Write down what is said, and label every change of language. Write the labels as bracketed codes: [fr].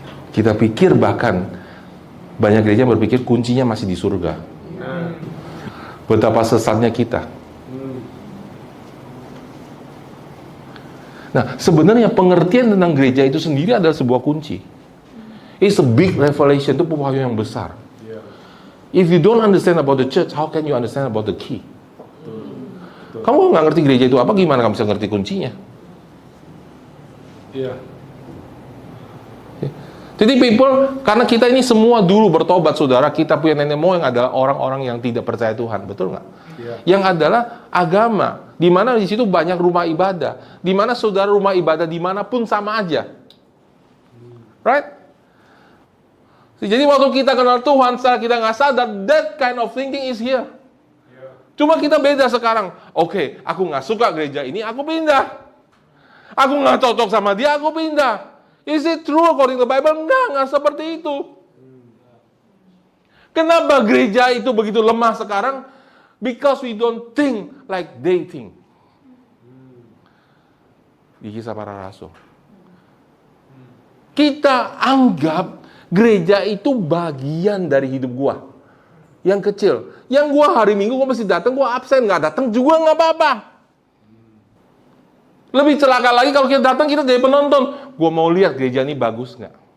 [id] Kita pikir bahkan banyak gereja berpikir kuncinya masih di surga. Betapa sesatnya kita. Nah, sebenarnya pengertian tentang gereja itu sendiri adalah sebuah kunci. [en] It's a big revelation, [id] itu pengetahuan yang besar. [en] If you don't understand about the church, how can you understand about the key? [id] Kamu nggak ngerti gereja itu apa, gimana kamu bisa ngerti kuncinya? Jadi people, karena kita ini semua dulu bertobat, saudara, kita punya nenek moyang adalah orang-orang yang tidak percaya Tuhan, betul nggak? Yang adalah agama, di mana di situ banyak rumah ibadah, di mana saudara rumah ibadah dimanapun sama aja, right? Jadi waktu kita kenal Tuhan, setelah kita nggak sadar, [en] that kind of thinking is here. [id] Cuma kita beda sekarang. Oke, aku nggak suka gereja ini, aku pindah. Aku nggak cocok sama dia, aku pindah. [en] Is it true according to the Bible? [id] Nggak seperti itu. Kenapa gereja itu begitu lemah sekarang? [en] Because we don't think like they think. [id] Di Kisah Para Rasul. Kita anggap gereja itu bagian dari hidup gua. Yang kecil. Yang gua hari Minggu gua mesti datang, gua absen, nggak datang juga nggak apa-apa. Lebih celaka lagi kalau kita datang, kita jadi penonton. Gua mau lihat gereja ini bagus nggak?